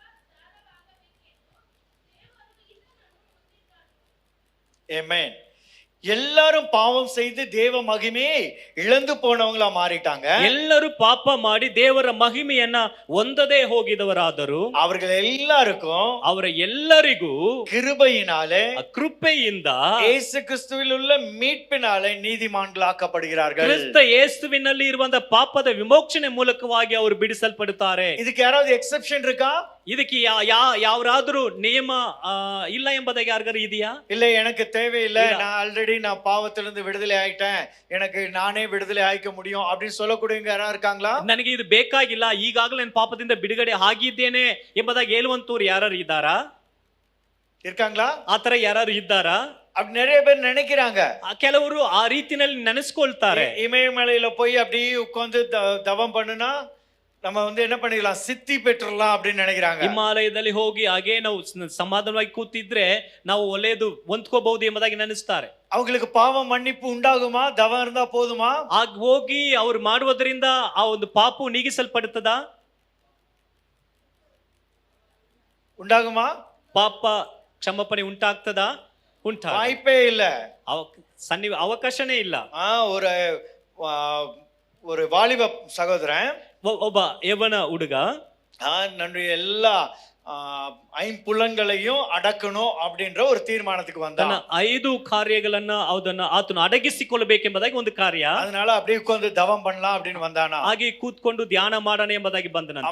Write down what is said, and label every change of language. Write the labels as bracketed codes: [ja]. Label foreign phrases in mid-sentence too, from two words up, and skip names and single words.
[ta] ஆமென். எல்லாரும் பாவம் செய்து தேவ மகிமையை இழந்து போனவங்களா மாறிட்டாங்க. [kn] ಎಲ್ಲರೂ ಪಾಪ ಮಾಡಿ ದೇವರ ಮಹಿಮೆಯನ್ನ ಹೊಂದದೇ ಹೋಗಿದವರಾದರು [ta] அவர்கள் எல்லாருக்கும் [kn] ಅವರ ಎಲ್ಲರಿಗೂ [ta] கிருபையினாலே [kn] ಕೃಪೆಯಿಂದ [ta] இயேசு கிறிஸ்துவில் உள்ள மீட்பினாலே நீதிமான்களாக்கப்படுகிறார்கள். [kn] ಕ್ರಿಸ್ತ ಯೇಸುವಿನಲ್ಲಿ ಇರುವಂತ ಪಾಪದ ವಿಮೋಚನೆ ಮೂಲಕವಾಗಿ ಅವರು ಬಿಡಿಸಲ್ಪಡುತ್ತಾರೆ. [ta] இதுக்கு யாராவது எக்ஸெப்ஷன் இருக்கா? [kn] ಇದಕ್ಕೆ ಯಾವ್ದಾದ್ರೂ ನಿಯಮ ಇಲ್ಲ ಎಂಬುದಾಗಿ ಯಾರಿಗಾರು ಇದೆಯಾ? [ta] இல்ல, எனக்கு தேவையில்லை, நான் ஆல்ரெடி நான் பாவத்திலிருந்து விடுதலை ஆயிட்டேன், எனக்கு நானே விடுதலை ஆயிக்க முடியும் அப்படின்னு சொல்லக்கூடியவங்க யாரா இருக்காங்களா? [kn] ನನಗೆ ಇದು ಬೇಕಾಗಿಲ್ಲ, ಈಗಾಗಲೇ ನಾನು ಪಾಪದಿಂದ ಬಿಡುಗಡೆ ಆಗಿದ್ದೇನೆ ಎಂಬುದಾಗಿ ಹೇಳುವಂತವ್ರು ಯಾರು ಇದ್ದಾರಾ? [ta] இருக்காங்களா? [kn] ಆತರ ಯಾರು ಇದ್ದಾರಾ? [ta] அப்படி நிறைய பேர் நினைக்கிறாங்க. [kn] ಕೆಲವರು ಆ ರೀತಿನಲ್ಲಿ ನೆನೆಸ್ಕೊಳ್ತಾರೆ. [ta] இமயமலையில போய் அப்படியே உட்கார்ந்து தவம் பண்ணுனா நம்ம என்ன பண்ணிடலாம், சித்தி பெற்றலாம் அப்படின்னு நினைக்கிறாங்க. [kn] ಹಿಮಾಲಯದಲ್ಲಿ ಹೋಗಿ ಹಾಗೆ ನಾವು ಸಮಾಧಾನವಾಗಿ ಕೂತಿದ್ರೆ ನಾವು ಒಳ್ಳೆಯದು ಹೊಂದ್ಕೋಬಹುದು ಎಂಬುದಾಗಿ ನೆನೆಸ್ತಾರೆ. [ta] அவங்களுக்கு பாவ மன்னிப்பு உண்டாகுமா? தவம் இருந்தா போதுமா? [kn] ಆಗ ಹೋಗಿ ಅವ್ರು ಮಾಡುವುದರಿಂದ ಆ ಒಂದು ಪಾಪವು ನೀಗಿಸಲ್ಪಡುತ್ತದಾ? [ta] உண்டாகுமா? [kn] ಪಾಪ ಕ್ಷಮಾಪಣೆ ಉಂಟಾಗ್ತದಾ? [ta] வாய்ப்பே இல்ல, [kn] ಅವಕಾಶನೇ ಇಲ್ಲ. [ta] ஒரு வாலிப சகோதரன், [kn] ಒಬ್ಬ ಯವನ ಹುಡುಗ [ta] நன்னுடைய எல்லா ஐம்புலன்களையும் அடக்கணும் அப்படின்ற ஒரு தீர்மானத்துக்கு வந்தான். [kn] 5 ಕಾರ್ಯಗಳನ್ನ ಆತನು ಅಡಗಿಸಿಕೊಳ್ಳಬೇಕೆಂಬುದಾಗಿ ಒಂದು ಕಾರ್ಯ. [ta] அதனால அப்படியே உட்கார்ந்து தவம் பண்ணலாம் அப்படின்னு வந்தானா. [kn] ಹಾಗೆ ಕೂತ್ಕೊಂಡು ಧ್ಯಾನ ಮಾಡೋಣ ಎಂಬುದಾಗಿ ಬಂದನಂತೆ.